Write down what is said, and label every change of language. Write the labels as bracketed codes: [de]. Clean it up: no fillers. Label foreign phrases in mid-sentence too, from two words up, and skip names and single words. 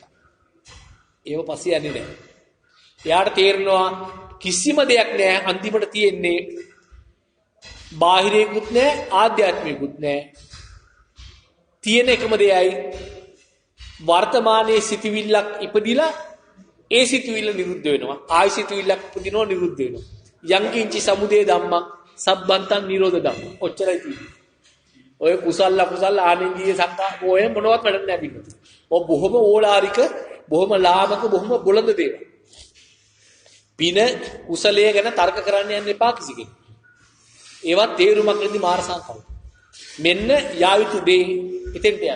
[si] ඒව පස්සේ යන්නේ නැහැ. එයාට තේරෙනවා කිසිම දෙයක් නැහැ. අන්තිමට තියෙන්නේ බාහිරේකුත් නැහැ ආධ්‍යාත්මිකුත් නැහැ. තියෙන එකම දෙයයි වර්තමානයේ සිටිවිල්ලක් ඉපදිලා ඒ සිටිවිල්ල නිරුද්ධ වෙනවා. ආයි සිටිවිල්ලක් ඉපදිනවා නිරුද්ධ වෙනවා. [pi] යංකින්චි සමුදය ධම්මං සබ්බන්තං නිරෝධ ධම්මං. [si] ඔච්චරයි තියෙන්නේ. ඔය කුසල අකුසල ආනෙන්ජීය සංකා ඔය මොනවත් වැඩක් නැහැ පිටු. ඔය බොහොම ඕලාරික, බොහොම ලාමක, බොහොම බොළඳ දේවල්. පින කුසලයේ ගැන තර්ක කරන්න යන්න එපා කිසි කෙනෙක්. ඒවත් තේරුමක් නැති මාර සංකල්ප. මෙන්න යායුතු දේ එතෙන්ට යන්න.